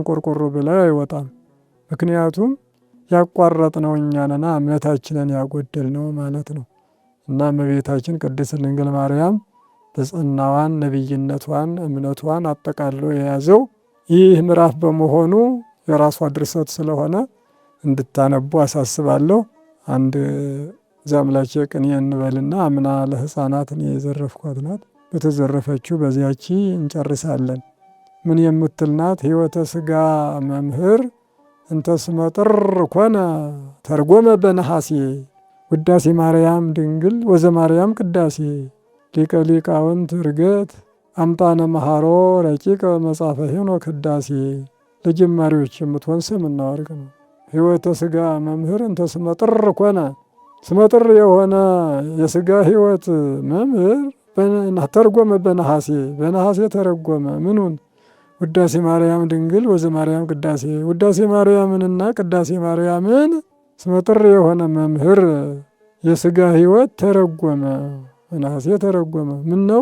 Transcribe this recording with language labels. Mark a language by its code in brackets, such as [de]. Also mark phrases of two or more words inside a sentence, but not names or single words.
[am] ቆርቆሮ በላይ አይወጣም። ምክንያቱም ያቋረጥነው እኛ ነና እምነታችንን ያጎደልነው ማለት ነው። እና እመቤታችን ቅድስት ድንግል ማርያም ብፅዕናዋን፣ ነቢይነቷን፣ እምነቷን አጠቃሎ የያዘው ይህ ምዕራፍ በመሆኑ የራሷ ድርሰት ስለሆነ እንድታነቡ አሳስባለሁ። አንድ ዛምላቼ ቅኔ እንበልና አምና ለሕፃናት እኔ የዘረፍኳት ናት። በተዘረፈችው በዚያቺ እንጨርሳለን። ምን የምትል ናት? [gez] ሕይወተ ሥጋ መምህር እንተ ስመ ጥር ኮነ ተርጎመ በነሐሴ ውዳሴ ማርያም ድንግል ወዘማርያም ቅዳሴ ሊቀ ሊቃውንት ዕርገት አምጣነ መሐሮ ረቂቀ መጽሐፈ ሄኖክ ቅዳሴ። [am] ለጀማሪዎች የምትሆን ስም እና ወርቅ ነው። [gez] ሕይወተ ሥጋ መምህር እንተ ስመ ጥር ኮነ [am] ስመጥር የሆነ የሥጋ ሕይወት መምህር [gez] ተርጎመ በነሐሴ [am] በነሐሴ ተረጎመ። ምኑን? [gez] ውዳሴ ማርያም ድንግል ወዘማርያም ቅዳሴ [am] ውዳሴ ማርያምንና ቅዳሴ ማርያምን ስመጥር የሆነ መምህር የሥጋ ሕይወት ተረጎመ፣ በነሐሴ ተረጎመ። ምን ነው?